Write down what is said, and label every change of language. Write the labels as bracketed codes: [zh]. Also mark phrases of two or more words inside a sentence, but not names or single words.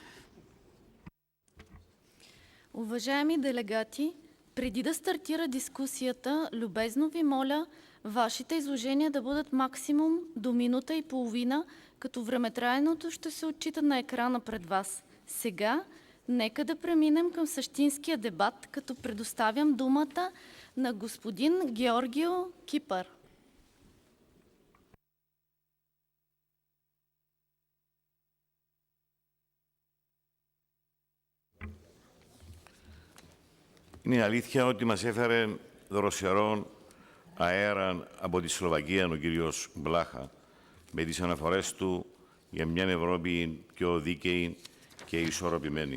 [bg] Уважаеми делегати, преди да стартира дискусията, любезно ви моля вашите изложения да бъдат максимум до минута и половина, като времетраенето ще се отчита на екрана пред вас. Сега, нека да преминем към същинския дебат, като предоставям думата на господин Георгио Кипър. [el] Είναι αλήθεια ότι μας έφερε δροσερόν αέρα από τη Σλοβακία ο κύριος Μπλάχα με τις αναφορές του για μια Ευρώπη πιο δίκαιη και ισορροπημένη.